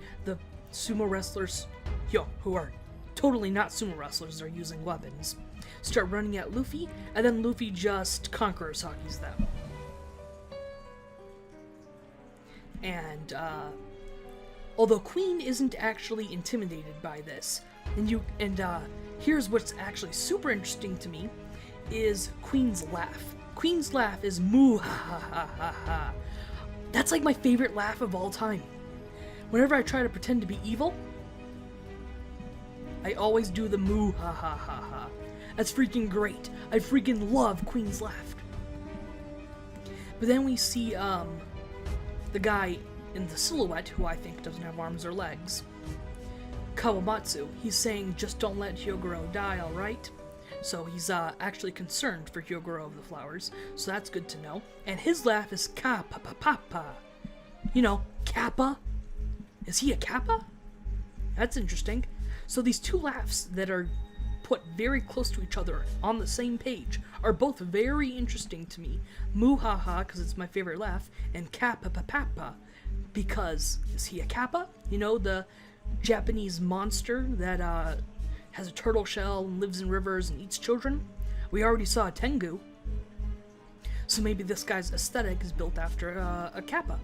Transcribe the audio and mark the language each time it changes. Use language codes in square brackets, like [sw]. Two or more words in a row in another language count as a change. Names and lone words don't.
[en] The sumo wrestlers, who are totally not sumo wrestlers, are using weapons, start running at Luffy, and then Luffy just conquerors hakis them. And, although Queen isn't actually intimidated by this, and here's what's actually super interesting to me, is Queen's laugh. Queen's laugh is moo ha ha ha ha ha. That's like my favorite laugh of all time. Whenever I try to pretend to be evil, I always do the moo ha ha ha ha. That's freaking great. I freaking love Queen's laugh. But then we see, the guy in the silhouette, who I think doesn't have arms or legs, Kawamatsu. He's saying, just don't let Hyogoro die, alright? So he's actually concerned for Hyogoro of the Flowers, so that's good to know. And his laugh is ka-pa-pa-pa-pa. You know, Kappa? Is he a Kappa? That's interesting. So these two laughs that are put very close to each other on the same page are both very interesting to me. Moo-ha-ha, because it's my favorite laugh, and Kappa-pa-pa-pa, because is he a Kappa? You know, the Japanese monster that has a turtle shell and lives in rivers and eats children? We already saw a Tengu. So maybe this guy's aesthetic is built after a Kappa.